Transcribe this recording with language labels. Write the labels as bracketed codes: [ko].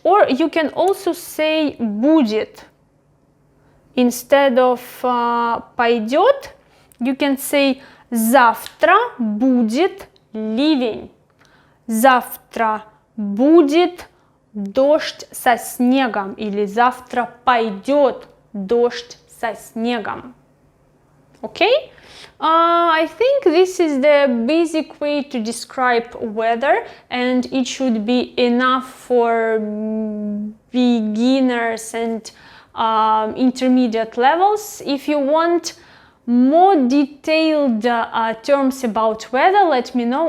[en] Or you can also say будет. Instead of пойдет, you can say [ru] завтра будет ливень. Завтра будет дождь со снегом. Или завтра пойдет дождь со снегом. [en] Okay? I think this is the basic way to describe weather, and it should be enough for beginners and intermediate levels. If you want more detailed terms about weather, let me know.